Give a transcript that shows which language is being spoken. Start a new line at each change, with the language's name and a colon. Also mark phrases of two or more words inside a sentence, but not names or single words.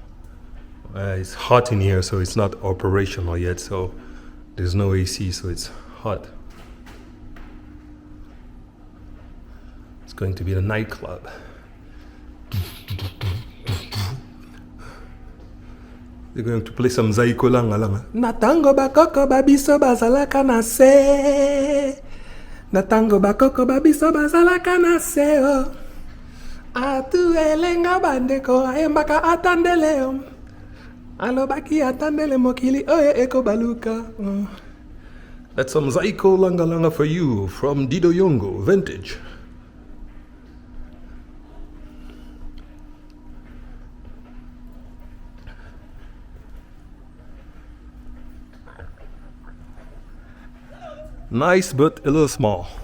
English: It's hot in here, so it's not operational yet, so there's no AC, so it's hot. It's going to be the nightclub. They're going to play some Zaiko Langa.
Lingala: Natango bakoko babiso bazalaka na se. Natango bakoko babiso bazalaka na se. Atu elenga bandeko ayembaka atandele. Alobaki atandele mokili oye eko baluka.
English: That's some Zaiko Langa for you from Dido Yongo, vintage. Nice, but a little small.